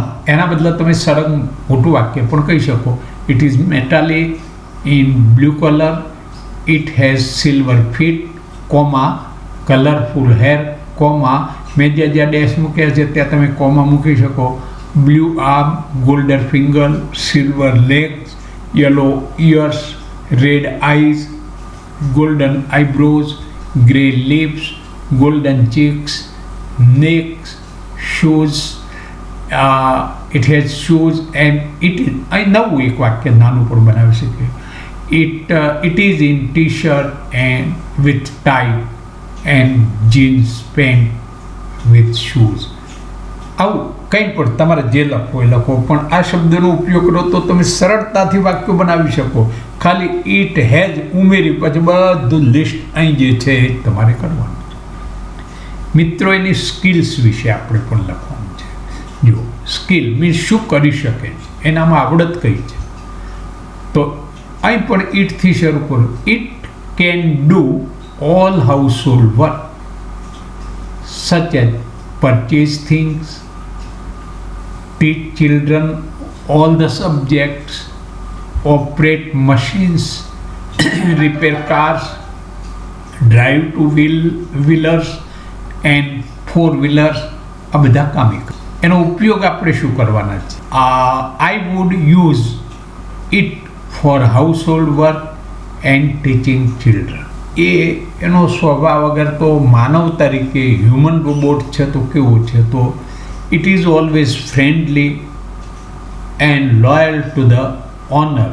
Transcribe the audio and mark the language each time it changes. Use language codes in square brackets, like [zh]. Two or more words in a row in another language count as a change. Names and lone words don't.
[gu] એના બદલે તમે સળંગ મોટું વાક્ય પણ કહી શકો. [en] It is metallic in blue colour, it has silver feet, comma colourful hair, comma [gu] મેં જ્યાં ડેશ મૂક્યા છે ત્યાં તમે કોમા મૂકી શકો. [en] Blue arm, golden finger, silver legs, yellow ears, red eyes, golden eyebrows, grey lips, golden cheeks, necks, shoes. It has shoes and it is. [gu] નવું એક વાક્ય નાનું પણ બનાવી શકીએ. [en] It is in t-shirt and with tie and jeans pant with shoes. [gu] આવું કંઈ પણ તમારે જે લખો એ લખો, પણ આ શબ્દનો ઉપયોગ કરો તો તમે સરળતાથી વાક્યો બનાવી શકો. ખાલી [en] it has [gu] ઉમેરી પછી બધું લિસ્ટ અહીં જે છે એ તમારે કરવાનું છે. મિત્રો, એની સ્કિલ્સ વિશે આપણે પણ લખવાનું છે. જો [en] skill means [gu] શું કરી શકે છે, એનામાં આવડત કઈ છે. તો અહીં પણ ઇટથી શરૂ કરો. [en] It can do all household work such as purchase things, teach children all the subjects, operate machines, repair cars, drive two-wheelers and four-wheelers. [gu] આ બધા કામ એનો ઉપયોગ આપણે શું કરવાના છે. [en] I would use it for household work and teaching children. [gu] એનો સ્વભાવ અગર તો માનવ તરીકે [en] human robot [gu] છે તો કેવો છે, તો [en] it is always friendly and loyal to the owner.